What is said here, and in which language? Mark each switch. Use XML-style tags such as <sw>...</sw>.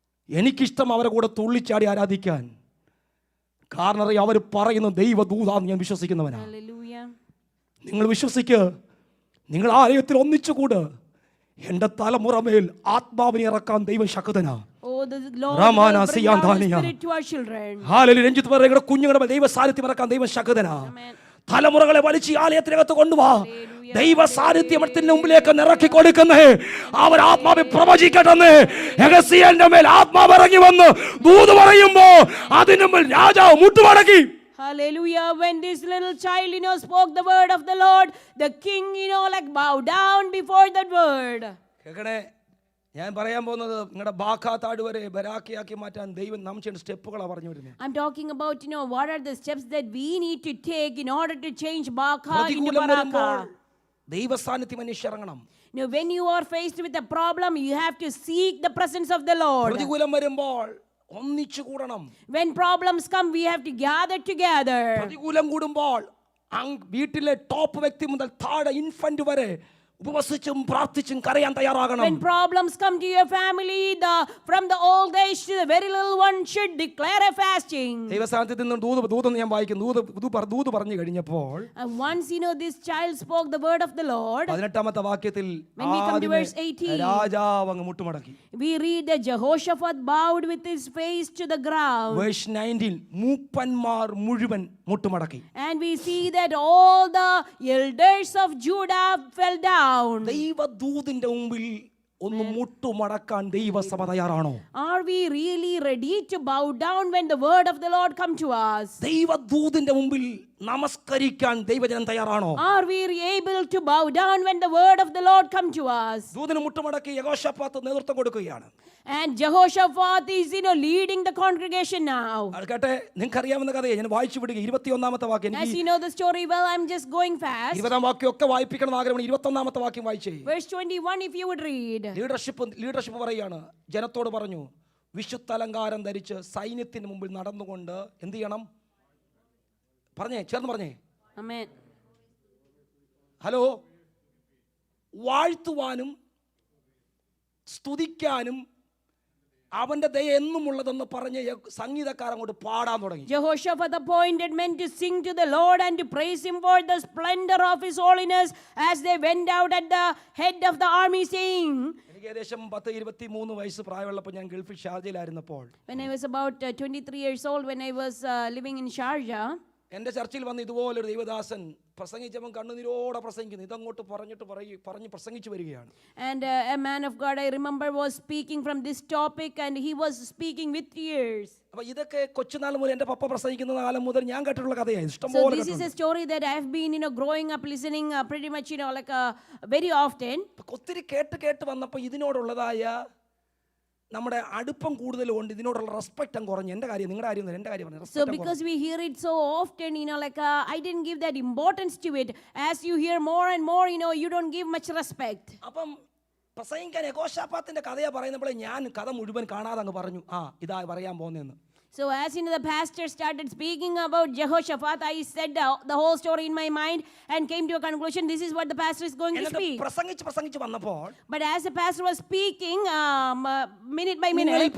<ml>എനിക്കിഷ്ടം അവരെ കൂടെ തുള്ളിച്ചാടി ആരാധിക്കാൻ. കാരണം അവർ പറയുന്ന ദൈവദൂതാന്ന് ഞാൻ വിശ്വസിക്കുന്നവനാ.</ml> <en>Hallelujah.</en> <ml>നിങ്ങൾ വിശ്വസിക്ക്. നിങ്ങൾ ആലയത്തിൽ ഒന്നിച്ചുകൂട്. എൻ്റെ തലമുറമേൽ ആത്മാവിനെ ഇറക്കാൻ ദൈവം ശക്തനാ.</ml> <en>Oh, the Lord will bring down the spirit to our children.</en> <ml>Hallelujah. Ranjith പറയുന്ന കുഞ്ഞുങ്ങളുടെ ദൈവ സാന്നിധ്യം ഇറക്കാൻ ദൈവം ശക്തനാ.</ml> <en>Amen.</en> <ml>തലമുറകളെ വലിച്ച് ആലയത്തിനകത്ത് കൊണ്ടുപോവാ. ദൈവ സാന്നിധ്യത്തിന്റെ മുമ്പിലേക്ക് നിറക്കി കൊടുക്കുന്നേ. അവർ ആത്മാവിൽ പ്രവചിക്കട്ടെന്ന്. യഹസ്യേലിന്റെ മേൽ ആത്മാവ് ഇറങ്ങി വന്ന് ദൂത് പറയുമ്പോ അതിനു മുമ്പിൽ രാജാവ് മുട്ടുമടക്കി.</ml> <en>Hallelujah. When this little child, spoke the word of the Lord, the king, like bowed down before that word.</en> <ml>കേക്കണേ, ഞാൻ പറയാൻ പോകുന്നത് നിങ്ങളുടെ ബാഖ താഴ്വരെ ബരാക്കിയാക്കി മാറ്റാൻ ദൈവം നാം ചെയ്യുന്ന സ്റ്റെപ്പുകളാണ് പറഞ്ഞു വരുന്നത്.</ml> <en>I'm talking about, what are the steps that we need to take in order to change Baca into Baraka.</en> <ml>ദൈവ സാന്നിധ്യം അന്വേഷിച്ചിറങ്ങണം.</ml> <en>When you are faced with a problem, you have to seek the presence of the Lord.</en> <ml>പ്രതികൂലം വരുമ്പോൾ ഒന്നിച്ചു കൂടണം.</ml> <en>When problems come, we have to gather together.</en> <ml>പ്രതികൂലം കൂടുമ്പോൾ വീട്ടിലെ top വ്യക്തി മുതൽ താഴെ ഇൻഫന്റ് വരെ ഉപവസിച്ചും പ്രാർത്ഥിച്ചും കരയാൻ തയ്യാറാകണം.</ml> <en>When problems come to your family, from the old age to the very little one should declare a fasting.</en> <ml>ദൈവസാന്നിധ്യത്തിൽ നിന്ന് ദൂത് ഞാൻ വായിക്കും. ദൂത് പറഞ്ഞു കഴിഞ്ഞപ്പോൾ</ml> <en>Once this child spoke the word of the Lord,</en> <ml>18-ാമത്തെ വാക്യത്തിൽ</ml> <en>when we come to verse 18,</en> <ml>രാജാവ് അങ്ങ് മുട്ടുമടക്കി.</ml> <en>we read that Jehoshaphat bowed with his face to the ground. Verse 19</en> <ml>മൂപ്പന്മാർ മുഴുവൻ മുട്ടുമടക്കി.</ml> <en>And we see that all the elders of Judah fell down.</en> <ml>ദൈവദൂതിന്റെ മുമ്പിൽ ഒന്ന് മുട്ടുമടക്കാൻ ദൈവസഭ തയ്യാറാണോ?</ml> <en>Are we really ready to bow down when the word of the Lord come to us?</en> <ml>ദൈവദൂതിന്റെ മുമ്പിൽ നമസ്കരിക്കാൻ ദൈവജനം തയ്യാറാണോ?</ml> <en>Are we able to bow down when the word of the Lord come to us?</en> <ml>ദൂതന് മുട്ടുമടക്കി യെഹോശാഫാത്ത് നേതൃത്വം കൊടുക്കുകയാണ്.</ml> <en>And Jehoshaphat is, leading the congregation now.</en> <ml>കേട്ടെ, നിങ്ങൾക്ക് അറിയാവുന്ന കഥയെ ഞാൻ വായിച്ചു വിടുക. 21-ാമത്തെ വാക്യം.</ml> <en>As you know the story well, I'm just going fast.</en> <ml>20-ാം വാക്യം ഒക്കെ വായിപ്പിക്കണം ആഗ്രഹമാണ്. 21-ാമത്തെ വാക്യം വായിച്ചേ.</ml> <en>Verse 21, if you would read.</en> <ml>Leadership പറയുകയാണ്. ജനത്തോട് പറഞ്ഞു, വിശുദ്ധ അലങ്കാരം ധരിച്ച് സൈന്യത്തിന് മുമ്പിൽ നടന്നുകൊണ്ട് എന്ത് ചെയ്യണം? പറഞ്ഞേ, ചേർന്ന് പറഞ്ഞേ.</ml> <en>Amen.</en> <ml>ഹലോ, വാഴ്ത്തുവാനും സ്തുതിക്കാനും അവന്റെ ദയ എന്നുമുള്ളതെന്ന് പറഞ്ഞ് സംഗീതക്കാരൻ അങ്ങോട്ട് പാടാൻ തുടങ്ങി.</ml> <en>Jehoshaphat appointed men to sing to the Lord and to praise him for the splendor of his holiness as they went out at the head of the army saying.</en> <ml>എനിക്ക് ഏകദേശം 10-23 വയസ്സ് പ്രായമുള്ളപ്പോൾ ഞാൻ ഗൾഫിൽ ഷാർജയിലായിരുന്നപ്പോൾ,</ml> <en>When I was about 23 years old, when I was living in Sharjah,</en> <ml>എൻ്റെ ചർച്ചിൽ വന്ന് ഇതുപോലൊരു ദൈവദാസൻ പ്രസംഗിച്ചവൻ കണ്ണുനീരോടെ പ്രസംഗിക്കുന്നു. ഇതങ്ങോട്ട് പറഞ്ഞ് പ്രസംഗിച്ചു വരികയാണ്.</ml> <en>and a man of God I remember was speaking from this topic and he was speaking with tears.</en> <ml>അപ്പൊ ഇതൊക്കെ കൊച്ചുനാൾ മുതൽ എൻ്റെ പപ്പ പ്രസംഗിക്കുന്ന കാലം മുതൽ ഞാൻ കേട്ടിട്ടുള്ള കഥയാണ്.</ml> <en>So</en> <ml>ഇഷ്ടംപോലെ</ml> <en>this is a story that I have been growing up listening pretty much like very often.</en> <ml>ഒത്തിരി കേട്ട് വന്നപ്പോൾ ഇതിനോടുള്ളതായ നമ്മുടെ അടുപ്പം കൂടുതലുണ്ട്. ഇതിനോടുള്ള റെസ്പെക്ട് അങ്ങ് കുറഞ്ഞു. എൻ്റെ കാര്യം, നിങ്ങളുടെ കാര്യം, എൻ്റെ കാര്യം പറഞ്ഞു.</ml> <en>So because we hear it so often, I didn't give that importance to it. As you hear more and more, you don't give much respect.</en> <ml>അപ്പം പ്രസംഗിക്കാൻ യെഹോശാഫാത്തിന്റെ കഥയെ പറയുന്നപ്പോൾ ഞാൻ കഥ മുഴുവൻ കാണാതെ അങ്ങ് പറഞ്ഞു, ഇതാ പറയാൻ പോകുന്നതെന്ന്.</ml> <en>So as the pastor started speaking about Jehoshaphat, I said the whole story in my mind and came to a conclusion. This is what the pastor is going to speak.</en> <ml>പ്രസംഗിച്ച് വന്നപ്പോൾ,</ml> <en>But as the pastor was speaking, minute by minute.</en>